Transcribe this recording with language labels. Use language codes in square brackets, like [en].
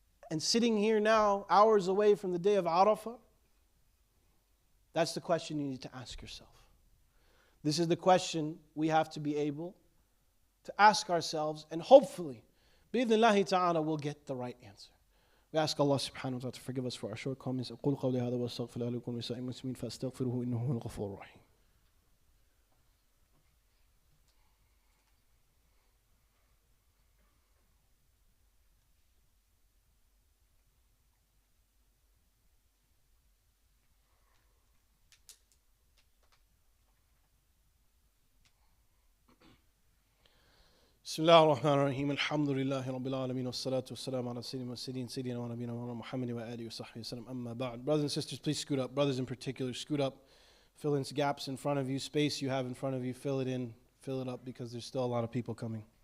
[en] And sitting here now, hours away from the day of Arafah, that's the question you need to ask yourself. This is the question we have to be able to ask ourselves, and hopefully, [ar] bi-idhnillahi ta'ala, [en] we'll get the right answer. We ask Allah subhanahu wa ta'ala to forgive us for our shortcomings. [ar] أقول قولي هذا وأستغفر الله لكم ولسائر المسلمين فاستغفروه إنه هو الغفور الرحيم. بسم الله الرحمن الرحيم الحمد لله رب العالمين والصلاة والسلام على سيدنا المرسلين سيدنا ونبينا محمد وآله وصحبه وسلم أما بعد. [en] Brothers and sisters, please scoot up. Brothers in particular, scoot up. Fill in gaps in front of you, space you have in front of you, fill it in, fill it up, because there's still a lot of people coming.